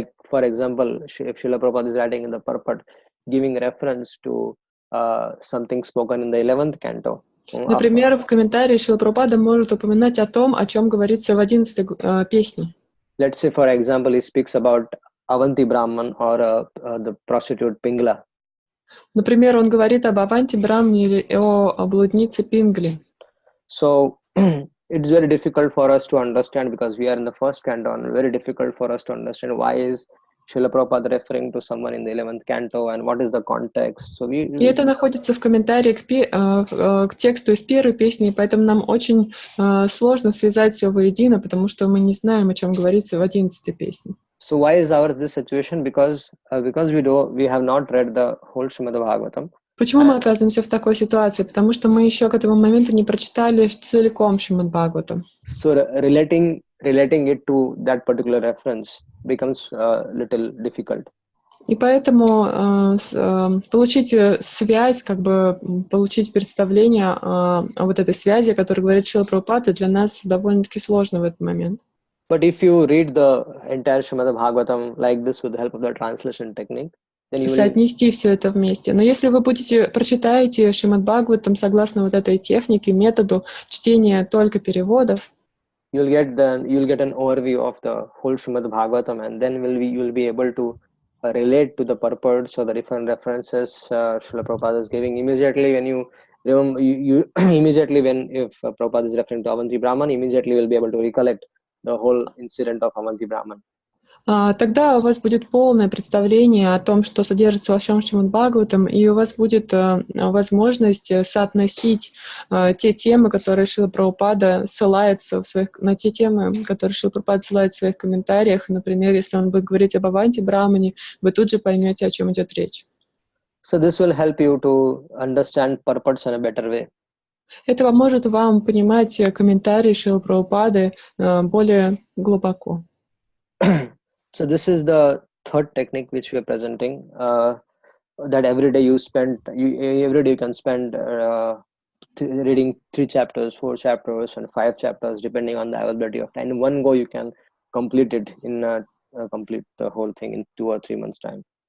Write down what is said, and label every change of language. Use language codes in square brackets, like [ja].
[en] for example, if Srila Prabhupada is writing in the purport, giving reference to something spoken in the 11th canto. [ru] Например, в комментарии Шрила Прабхупада может упоминать о том, о чем говорится в 11-й песне. [en] Let's say, for example, he speaks about Avanti Brahman or the prostitute Pingla. [ru] Например, он говорит об Аванти Брамне или о блуднице Пингли. [en] So it's very difficult for us to understand, because we are in the first canto, and very difficult for us to understand why is Srila Prabhupada referring to someone in the 11th canto and what is the context. So [ru] И это находится в комментарии к тексту из первой песни, поэтому нам очень сложно связать все воедино, потому что мы не знаем, о чем говорится в 11-й песне. [en] So why is our this situation? Because we have not read the whole Srimad Bhagavatam. [ru] Почему мы оказываемся в такой ситуации? Потому что мы еще к этому моменту не прочитали целиком Шримад Бхагаватам. [en] So relating it to that particular reference becomes a little difficult. [ru] И поэтому получить связь, как бы получить представление о вот этой связи, о которой говорит Шрила Прабхупада, для нас довольно-таки сложно в этот момент. [en] But if you read the entire Srimad Bhagavatam like this with the help of the translation technique, then you will [ru] соотнести все это вместе. Но если вы прочитаете Шримад Бхагаватам согласно вот этой технике, методу чтения только переводов, [en] you'll get an overview of the whole Srimad Bhagavatam, and then you'll be able to relate to the purports or the different references Srila Prabhupada is giving. Immediately when you remember, immediately when if Prabhupada is referring to Avanti Brahman, immediately you'll be able to recollect the whole incident of Avanti Brahman. [ru] Тогда у вас будет полное представление о том, что содержится во всем Шримад Бхагаватам, и у вас будет возможность соотносить те темы, которые Шрила Прабхупада ссылается на те темы, которые Шрила Прабхупада ссылает в своих комментариях. Например, если он будет говорить об Аванти Брамане, вы тут же поймете, о чем идет речь. [en] So this will help you to understand purports in a better way. [ru] Это поможет вам понимать комментарии Шрилы Прабхупады более глубоко. [en] So this is the third technique which we are presenting. That every day you can spend reading 3 chapters, 4 chapters, and 5 chapters, depending on the availability of time. In one go, you can complete it complete the whole thing in 2 or 3 months' time.